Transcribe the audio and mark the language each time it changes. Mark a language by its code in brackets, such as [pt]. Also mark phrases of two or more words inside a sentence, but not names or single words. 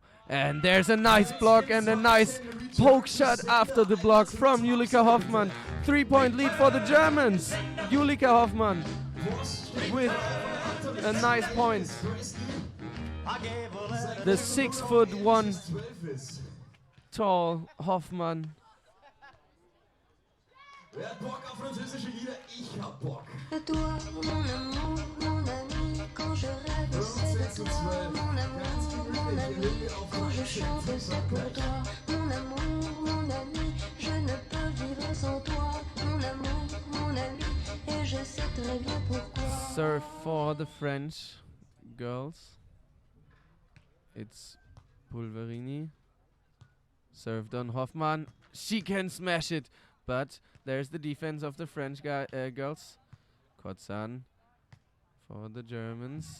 [en] And there's a nice block and a nice poke shot after the block from Julika Hoffmann. 3-point lead for the Germans. Julika Hoffmann with a nice point. The 6'1" tall Hoffmann. [de] Wer hat Bock auf französische Lieder? Ich hab Bock. [fr] Toi, mon amour, mon ami, quand je rêve, c'est de toi, mon amour, mon ami, quand je chante, c'est pour toi, mon amour, mon ami, je ne peux vivre sans toi, mon amour, mon ami, et je sais très bien pourquoi. [en] Serve for the French girls. It's Pulverini. Served on Hoffmann. She can smash it, but there's the defense of the French girls. Kotzan for the Germans.